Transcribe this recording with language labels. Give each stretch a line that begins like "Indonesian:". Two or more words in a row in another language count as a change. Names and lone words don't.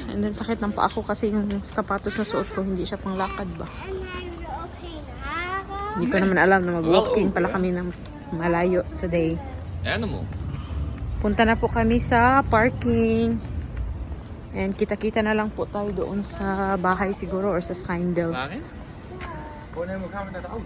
English: And then
Filipino: sakit ng paa ko kasi yung sapatos na suot ko hindi siya panglakad ba. Hindi ko naman alam na mag-walking pala kami ng malayo today.
English: Animal.
Filipino: Punta na po kami sa parking. And kita-kita na lang po tayo doon sa bahay siguro or sa Skindale.
Dutch: Waarin? Gewoon helemaal gaan we naar de auto.